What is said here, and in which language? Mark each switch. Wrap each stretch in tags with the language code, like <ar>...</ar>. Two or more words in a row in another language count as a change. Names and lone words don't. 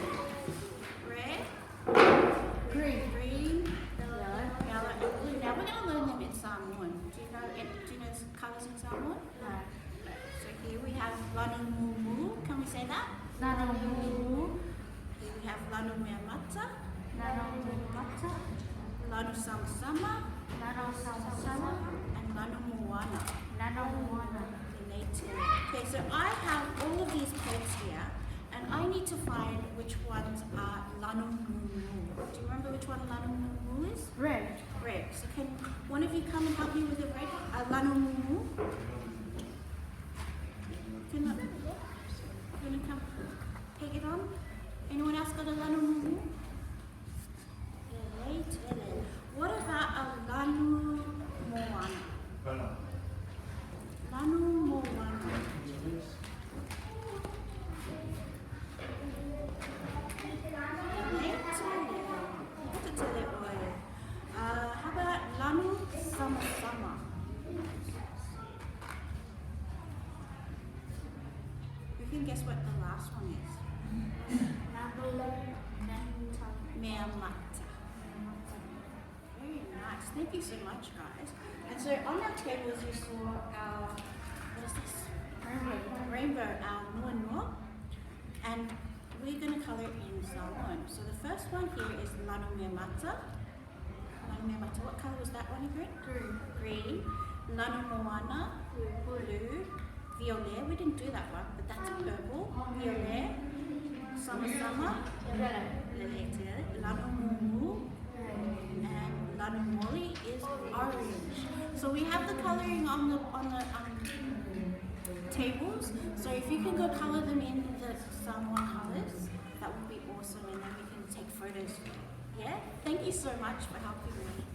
<en>Red, green, yellow, and blue. Now we're going to learn them in Samoan. Do you know colours in Samoan? No. So here we have</en> <sm>lanu mumu.</sm> <en>Can we say that?</en> <sm>Nano Mumu,</sm> <en>Here we have</en> <sm>lanu mea mata, Nano Mata, lanu sama, Nano Sama, and lanu moana. Nano Moana.</sm> <en>Okay, so I have all of these plates here, and I need to find which ones are</en> <sm>lanu mumu.</sm> <en>Do you remember which one</en> <sm>lanu mumu</sm> <en>is? Red. Red. So can one of you come and help me with the red</en> <sm>lanu mumu?</sm> <en>Can you come take it on? Anyone else got a</en> <sm>lanu mumu?</sm> <en>What about a</en> <sm>lanu moana? Lanu moana.</sm> <en>How about</en> <sm>lanu sama?</sm> <en>You can guess what the last one is.</en> <sm>Mea mata.</sm> <en>Very nice. Thank you so much, guys. And so on our tables you saw our, what is this? Rainbow, our nuanua. And we're going to colour it in Samoan. So the first one here is</en> <sm>lanu mea mata. Lanu mea mata.</sm> <en>What colour was that one again? Green.</en> <sm>Lanu moana.</sm> <en>Blue. Violet. We didn't do that one, but that's purple. Violet.</en> <sm>Sama. Lanu mumu.</sm> <en>And</en> <sm>lanu moli</sm> <en>is orange. So we have the colouring on the tables. So if you can go colour them in the Samoan colours, that would be awesome, and then we can take photos. Yeah? Thank you so much for helping me.</en>